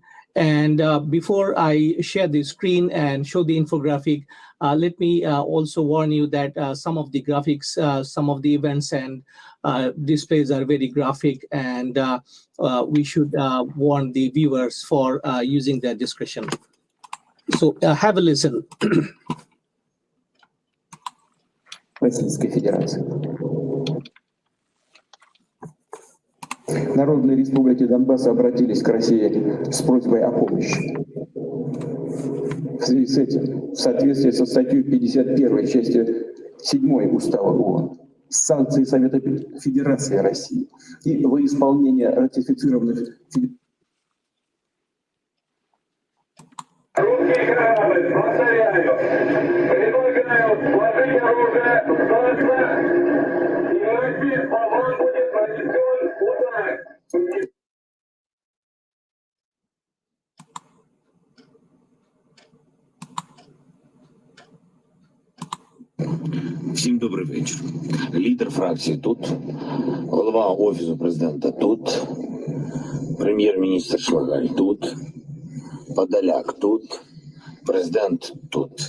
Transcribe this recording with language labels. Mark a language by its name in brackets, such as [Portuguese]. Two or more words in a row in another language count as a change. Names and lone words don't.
[English] And before I share the screen and show the infographic, let me also warn you that some of the graphics, some of the events and displays are very graphic, and we should warn the viewers for using their discretion. So have a listen. [Russian] Российской Федерации. Народные республики Донбасса обратились к России с просьбой о помощи. В связи с этим, в соответствии со статьей 51 части 7 Устава ООН, санкции Совета Федерации России и во исполнение ратифицированных предлагаю сложить оружие, сдаться, иначе по вам будет нанесен удар. [Ukrainian] Всім добрий вечір. Лідер фракції тут, голова Офісу президента тут, прем'єр-міністр Шмигаль тут, Подоляк тут, президент тут.